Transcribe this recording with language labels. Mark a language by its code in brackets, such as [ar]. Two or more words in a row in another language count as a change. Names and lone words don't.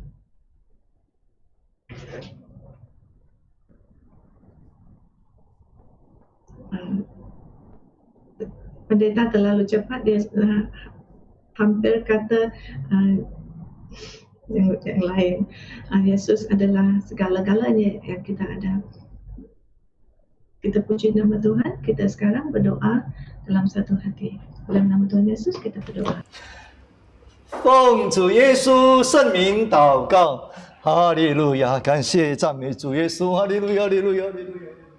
[ms] Pendeta terlalu cepat, dia hampir kata yang lain. Yesus adalah segala-galanya yang kita ada. Kita puji nama Tuhan. Kita sekarang berdoa dalam satu hati. Dalam nama Tuhan Yesus kita berdoa. [zh] 奉主耶稣圣名祷告，哈利路亚！感谢赞美主耶稣，哈利路亚，哈利路亚，哈利路亚。